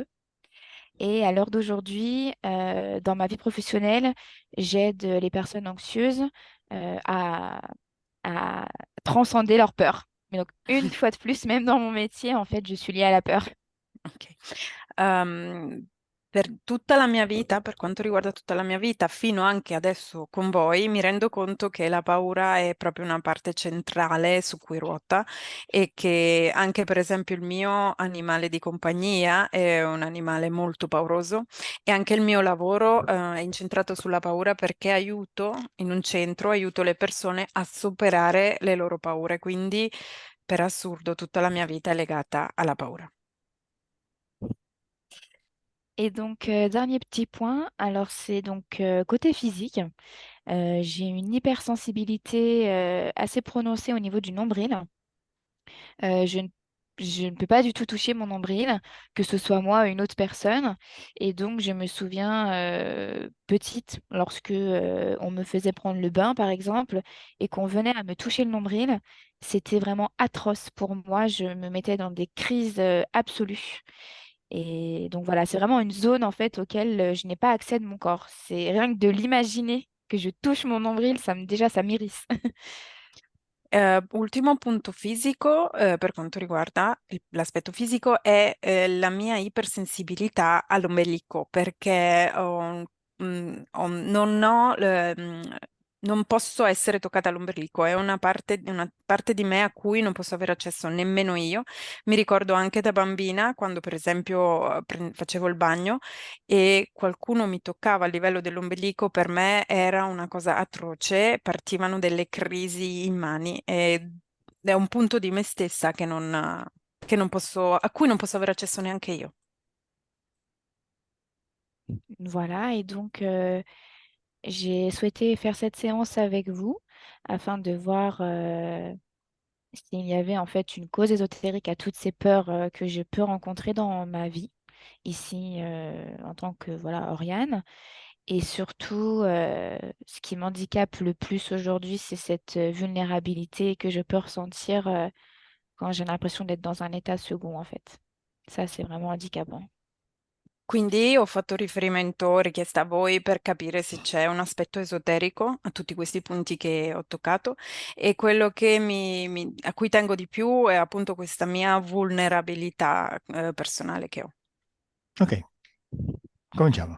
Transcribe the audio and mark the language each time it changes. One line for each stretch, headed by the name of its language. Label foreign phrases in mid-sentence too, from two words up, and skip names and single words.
French: Et à l'heure d'aujourd'hui, dans ma vie professionnelle, j'aide les personnes anxieuses à transcender leur peur. Mais donc, une fois de plus, même dans mon métier, en fait, je suis liée à la peur. Ok.
Italian: Ehm, Per tutta la mia vita, per quanto riguarda tutta la mia vita, fino anche adesso con voi, mi rendo conto che la paura è proprio una parte centrale su cui ruota e che anche per esempio il mio animale di compagnia è un animale molto pauroso e anche il mio lavoro, è incentrato sulla paura perché aiuto in un centro, aiuto le persone a superare le loro paure. Quindi, per assurdo, tutta la mia vita è legata alla paura.
French: Et donc, dernier petit point, alors c'est donc côté physique. J'ai une hypersensibilité assez prononcée au niveau du nombril. Je ne, je ne peux pas du tout toucher mon nombril, que ce soit moi ou une autre personne. Et donc, je me souviens petite, lorsque on me faisait prendre le bain, par exemple, et qu'on venait à me toucher le nombril, c'était vraiment atroce pour moi. Je me mettais dans des crises absolues. Et donc voilà, c'est vraiment une zone en fait auquel je n'ai pas accès de mon corps. C'est rien que de l'imaginer que je touche mon nombril, déjà ça m'irrisse.
Italian: Ultimo punto fisico, per quanto riguarda l'aspetto fisico, è la mia ipersensibilità all'ombelico, perché non posso essere toccata all'ombelico, è una parte di me a cui non posso avere accesso nemmeno io. Mi ricordo anche da bambina, quando per esempio facevo il bagno e qualcuno mi toccava a livello dell'ombelico, per me era una cosa atroce, partivano delle crisi immani ed è un punto di me stessa che non posso, a cui non posso avere accesso neanche io.
French: Voilà, et donc j'ai souhaité faire cette séance avec vous afin de voir s'il y avait en fait une cause ésotérique à toutes ces peurs que je peux rencontrer dans ma vie ici en tant que voilà Oriane. Et surtout, ce qui m'handicape le plus aujourd'hui, c'est cette vulnérabilité que je peux ressentir quand j'ai l'impression d'être dans un état second en fait. Ça, c'est vraiment handicapant.
Italian: Quindi ho fatto riferimento, richiesta a voi per capire se c'è un aspetto esoterico a tutti questi punti che ho toccato e quello che a cui tengo di più è appunto questa mia vulnerabilità, personale che ho. Ok, cominciamo.